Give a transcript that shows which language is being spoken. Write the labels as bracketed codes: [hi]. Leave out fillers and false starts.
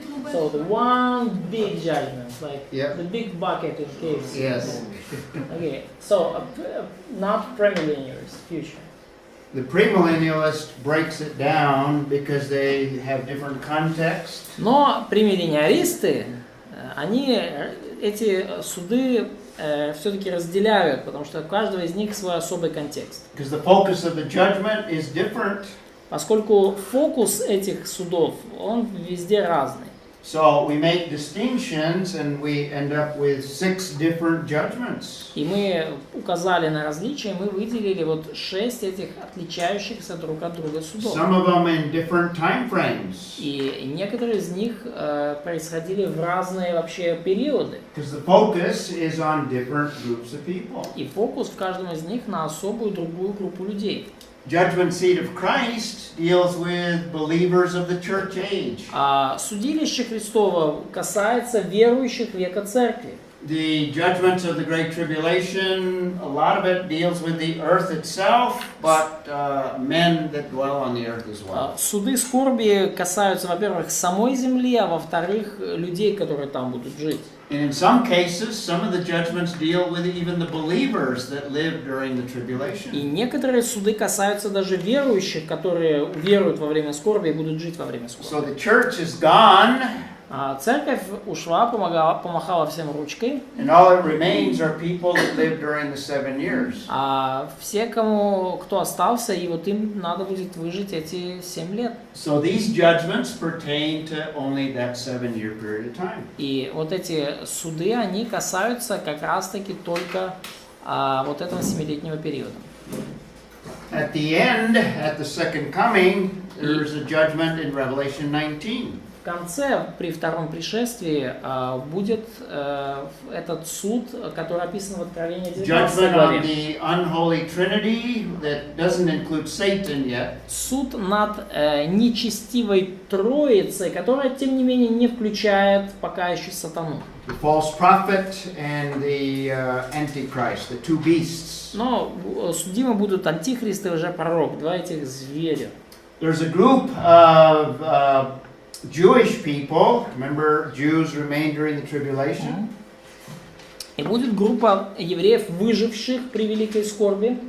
[en] So the one big judgment, like Yep. the big bucket in case. Yes. Okay, so not premillennialist future. The premillennialist breaks it down because they have different context. [ru] Но премиллениалисты, они эти суды все-таки разделяют, потому что у каждого из них свой особый контекст. [en] Because the focus of the judgment is different. [ru] Поскольку фокус этих судов, он везде разный. [en] So we make distinctions and we end up with 6 different judgments. [ru] И мы указали на различия, мы выделили вот 6 этих отличающихся друг от друга судов. [en] Some of them in different time frames. [ru] И некоторые из них происходили в разные вообще периоды. [en] Because the focus is on different groups of people. [ru] И фокус в каждом из них на особую другую группу людей. [en] Judgment seat of Christ deals with believers of the church age. [ru] А судилище Христово касается верующих века церкви. [en] The judgments of the Great Tribulation, a lot of it deals with the earth itself, but men that dwell on the earth as well. [ru] Суды скорби касаются, во-первых, самой земли, а во-вторых, людей, которые там будут жить. [en] And in some cases, some of the judgments deal with even the believers that lived during the tribulation. [ru] И некоторые суды касаются даже верующих, которые веруют во время скорби и будут жить во время скорби. [en] So the church is gone. [ru] Церковь ушла, помахала всем ручкой. [en] And all that remains are people that lived during the 7 years. [ru] А все, кто остался, и вот им надо будет выжить эти 7 лет. [en] So these judgments pertain to only that 7-year period of time. [ru] И вот эти суды, они касаются как раз-таки только вот этого 7-летнего периода. [en] At the end, at the second coming, there is a judgment in Revelation 19. [ru] В конце, при втором пришествии, будет этот суд, который описан в Откровении 19 [en] Judgment [ru] главе. [en] on the unholy Trinity that doesn't include Satan yet. [ru] Суд над нечестивой Троицей, которая, тем не менее, не включает пока еще сатану. [en] The false prophet and the Antichrist, the two beasts. [ru] Но судимы будут антихрист и лжепророк, два этих зверя. [en] There's a group of Jewish people. Remember, Jews remained during the tribulation. [ru] И будет группа евреев, выживших при великой скорби.